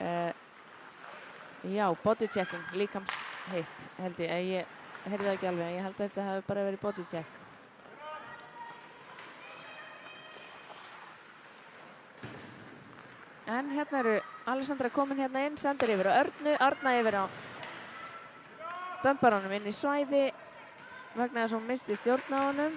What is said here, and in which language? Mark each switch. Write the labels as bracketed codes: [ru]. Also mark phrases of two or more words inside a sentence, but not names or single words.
[is] já, [en] body checking, [is] líkamshitt held ég heyrði það ekki alveg, ég held að þetta hafi bara verið [en] body check. [is] En hérna eru Alessandra komin hérna inn, sendir yfir á Örnu, Arna yfir á dömbaranum inn í svæði vegna þess að hún misti stjórn á honum.